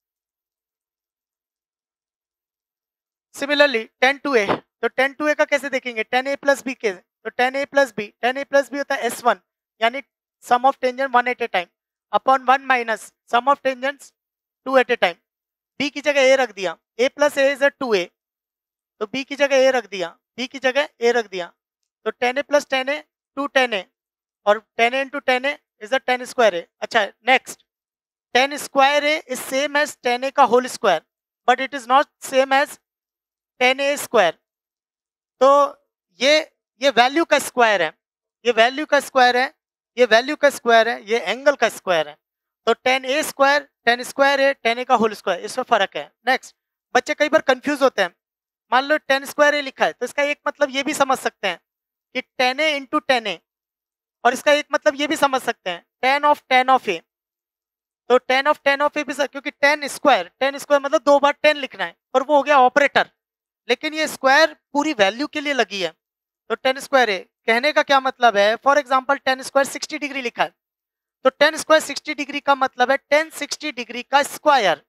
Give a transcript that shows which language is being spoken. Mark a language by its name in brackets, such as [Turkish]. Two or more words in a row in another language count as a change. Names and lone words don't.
[Hindi] सिमिलरली tan 2a, तो tan 2a का कैसे देखेंगे, tan a + b के, तो tan a + b होता है s1 यानी [English] sum of tangent 1 at a time upon 1 minus sum of tangents 2 at a time. [Hindi] b की जगह a रख दिया, [English] a + a इज 2a, [Hindi] तो b की जगह a रख दिया, b की जगह a रख दिया, तो tan a + tan a 2 tan a, और [English] tan a × tan a is tan square a. अच्छा next, tan square a is same as tan a का whole square, but it is not same as tan a square. [Hindi] तो ये वैल्यू का स्क्वायर है, ये वैल्यू का स्क्वायर है, ये वैल्यू का स्क्वायर है, ये एंगल का स्क्वायर है। तो [English] tan a square tan square [Hindi] है tan a का [English] whole square, [Hindi] इसमें फर्क है। नेक्स्ट, बच्चे कई बार कंफ्यूज होते हैं, मान लो [English] tan square a [Hindi] लिखा है तो इसका एक मतलब ये भी समझ सकते हैं कि tan a × tan a, और इसका एक मतलब ये भी समझ सकते हैं [English] tan of a, [Hindi] तो [English] tan of a [Hindi] भी, क्योंकि [English] tan square [Hindi] मतलब 2 बार 10 लिखना है, और वो हो गया ऑपरेटर, लेकिन ये स्क्वायर पूरी वैल्यू के लिए लगी है, तो [English] tan square a [Hindi] कहने का क्या मतलब है, [English] for example tan square 60 degree [Hindi] लिखा है, तो [English] tan square 60 degree [Hindi] का मतलब है [English] tan 60 degree [Hindi] का स्क्वायर।